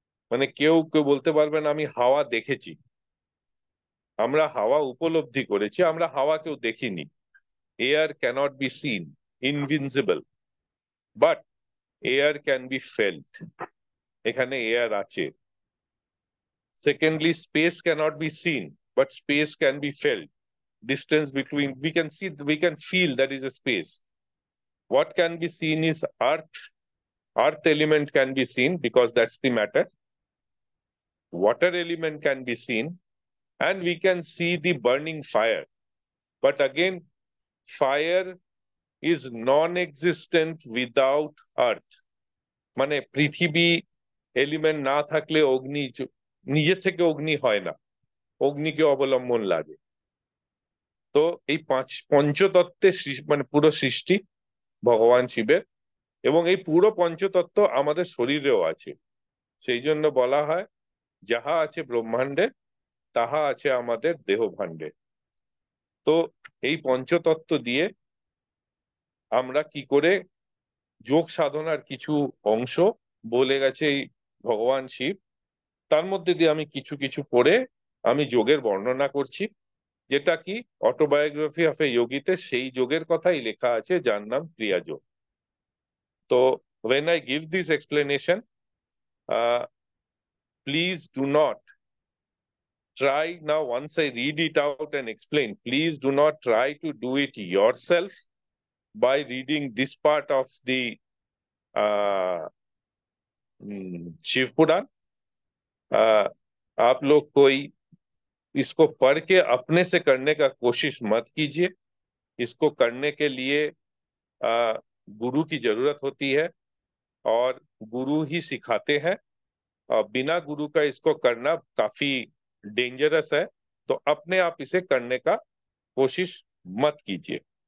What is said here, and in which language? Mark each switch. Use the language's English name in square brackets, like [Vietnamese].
[Bangla] মানে কেউ কেউ বলতে পারবেন আমি হাওয়া দেখেছি, আমরা হাওয়া উপলব্ধি করেছি, আমরা হাওয়া কেউ দেখিনি। [English] Air can't be seen, invincible, but air can be felt. [Bangla] এখানে এয়ার আছে। [English] Secondly, space cannot be seen, but space can be felt. Distance between, we can see, we can feel that is a space. What can be seen is earth. Earth element can be seen because that's the matter. Water element can be seen, and we can see the burning fire. But again, fire is non-existent without earth. [Bangla] মানে পৃথিবী element না থাকলে অগ্নি নিজে থেকে অগ্নি হয় না, অগ্নিকে অবলম্বন লাগে। তো এই পঞ্চতত্ত্বের মানে পুরো সৃষ্টি ভগবান শিবের, এবং এই পুরো পঞ্চতত্ত্ব আমাদের শরীরেও আছে। সেই জন্য বলা হয় যাহা আছে ব্রহ্মাণ্ডে তাহা আছে আমাদের দেহ ভাণ্ডে। তো এই পঞ্চতত্ত্ব দিয়ে আমরা কি করে যোগ সাধনার কিছু অংশ বলে গেছে এই ভগবান শিব, তার মধ্যে দিয়ে আমি কিছু কিছু পড়ে আমি যোগের বর্ণনা করছি, যেটা কি অটোবায়োগ্রাফি অফ এ যোগীতে সেই যোগের কথাই লেখা আছে যার নাম ক্রিয়া যোগ। [English] তো when I give this explanation, please do not try now, once I read it out and explain, please do not try to do it yourself by reading this part of the uh, Shiva Purana. [Hindi] आप लोग कोई इसको पढ़ के अपने से करने का कोशिश मत कीजिए। इसको करने के लिए गुरु की जरूरत होती है, और गुरु ही सिखाते हैं। बिना गुरु का इसको करना काफी डेंजरस है, तो अपने आप इसे करने का कोशिश मत कीजिए।